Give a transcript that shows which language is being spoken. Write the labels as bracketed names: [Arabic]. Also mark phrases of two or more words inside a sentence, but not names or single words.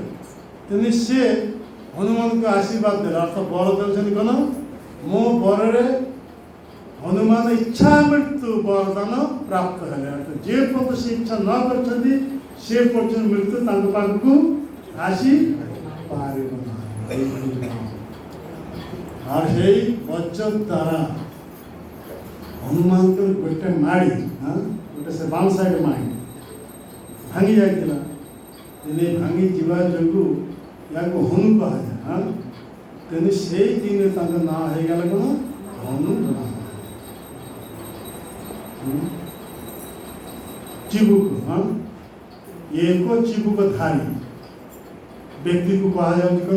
[Odia] ତେଣୁ ସେ ହନୁମାନଙ୍କୁ ଆଶୀର୍ବାଦ ଦେଲେ। ଅର୍ଥ ବର ଦେଉଛନ୍ତି କ'ଣ? ମୋ ବରରେ ହନୁମାନ ଇଚ୍ଛା ମୃତ୍ୟୁ ବରଦାନ ପ୍ରାପ୍ତ ହେଲେ। ଯେ ପର୍ଯ୍ୟନ୍ତ ସେ ଇଚ୍ଛା ନ କରିଛନ୍ତି ସେ ପର୍ଯ୍ୟନ୍ତ ମୃତ୍ୟୁ ତାଙ୍କ ପାଖକୁ ଆସିପାରିବ ନାହିଁ। ଆର ସେଇ ବଜ୍ର ଦ୍ୱାରା হনুমানଙ୍କର ଗୋଟେ ମାଡ଼ି ଗୋଟେ ସେ ବାମ ସାଇଡ୍ ମାଡ଼ି ଭାଙ୍ଗି ଯାଇଥିଲା। ତେଣୁ ଭାଙ୍ଗି ଯିବା ଯୋଗୁଁ ୟାକୁ ହନୁ କୁହାଯାଏ। ତେଣୁ ସେଇ ଦିନେ ତାଙ୍କ ନାଁ ହେଇଗଲା କ'ଣ? ହନୁମାନ। ଚିବୁକ ଏକ ଚିବୁକ ଧାରୀ ବ୍ୟକ୍ତିକୁ କୁହାଯାଉଛି କ'ଣ?